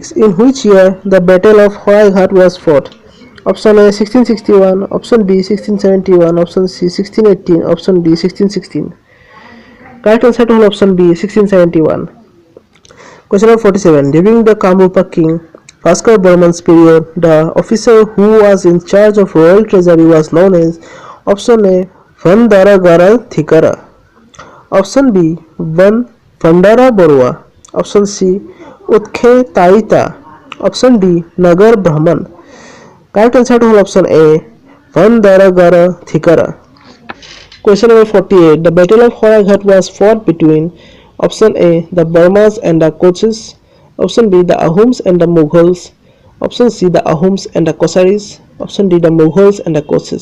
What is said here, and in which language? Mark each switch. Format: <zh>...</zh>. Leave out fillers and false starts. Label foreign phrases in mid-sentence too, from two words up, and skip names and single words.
<en>In which year the Battle of Horaighat was fought? Option A 1661, option B 1671, option C 1618, option D 1616. Correct answer to option B 1671. Question number 47. During the Kamrupa king Bhaskar Burman's period, the officer who was in charge of royal treasury was known as option A Vandaragara Thikara, option B Van Vandara Borua, option C Utkhe Taita, option D Nagar Brahman. Correct answer to option A Vandaragara Thikara. Question number 48. The Battle of Horaighat was fought between option A the Burmas and the Koches, option B the Ahoms and the Mughals, option C the Ahoms and the Kosaris, option D the Mughals and the Koches.</en>